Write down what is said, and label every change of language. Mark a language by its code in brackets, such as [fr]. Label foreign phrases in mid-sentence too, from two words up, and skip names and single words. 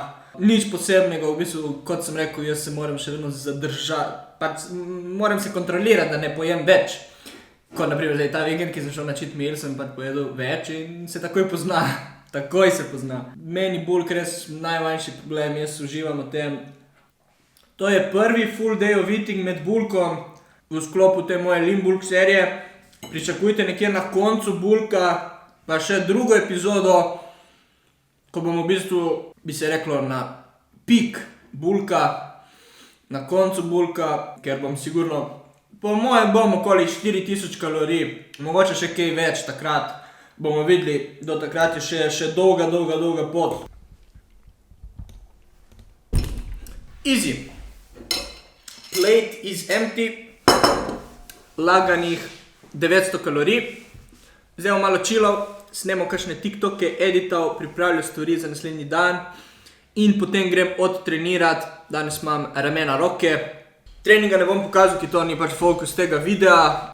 [sl] Nič posebnega, v bistvu, kot sem rekel, jaz se moram še vedno zadržati, pač moram se kontrolirati, da ne pojem več. Kot naprimer zdaj ta vikend, ki sem šel na [en] cheat meal, [sl] sem pač pojedel več in se takoj pozna. Takoj se pozna. Meni bulk res najmanjši problem, jaz uživam v tem. To je prvi [en] full day of eating [sl] med bulkom v sklopu te moje [en] lean bulk [sl] serije. Pričakujte nekje na koncu bulka pa še drugo epizodo, ko bomo v bistvu, bi se reklo, na pik bulka, na koncu bulka, ker bom sigurno, po mojem bom okoli 4000 kalorij, mogoče še kaj več takrat, bomo videli, do takrat je še dolga pot. [en] Easy. Plate is empty. [sl] Laganih 900 kalorij. Zdaj bom malo chillal, snemal kakšne TikToke, edital, pripravljal stvari za naslednji dan in potem grem odtrenirat. Danes imam ramena, roke. Treninga ne bom pokazal, ki to ni pač fokus tega videa.